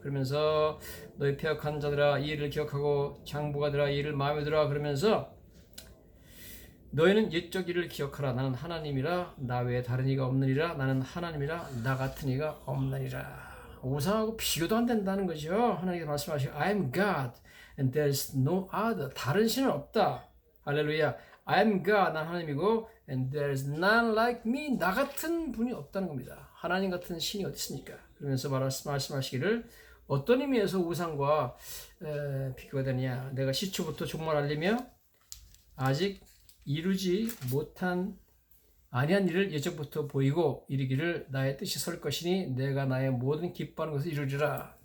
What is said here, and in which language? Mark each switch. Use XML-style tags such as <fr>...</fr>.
<ko>그러면서 너희 패역한 자들아 이 일을 기억하고 장부가들아 이 일을 마음에 들어. 그러면서 너희는 옛적 일을 기억하라. 나는 하나님이라 나 외에 다른 이가 없느니라. 나는 하나님이라 나 같은 이가 없느니라. 우상하고 비교도 안 된다는 거죠. 하나님께서 말씀하시고</ko> <en>I am God and there is no other.</en> <ko>다른 신은 없다. 할렐루야.</ko> <en>I am God.</en> <ko>난 하나님이고</ko> <en>and there is none like me.</en> <ko>나 같은 분이 없다는 겁니다. 하나님 같은 신이 어디 있습니까? 그러면서 말씀하시기를 어떤 의미에서 우상과 비교가 되느냐. 내가 시초부터 종말 알리며 아직 이루지 못한 아니한 일을 예적부터 보이고 이르기를 나의 뜻이 설 것이니 내가 나의 모든 기뻐하는 것을 이루리라.</ko>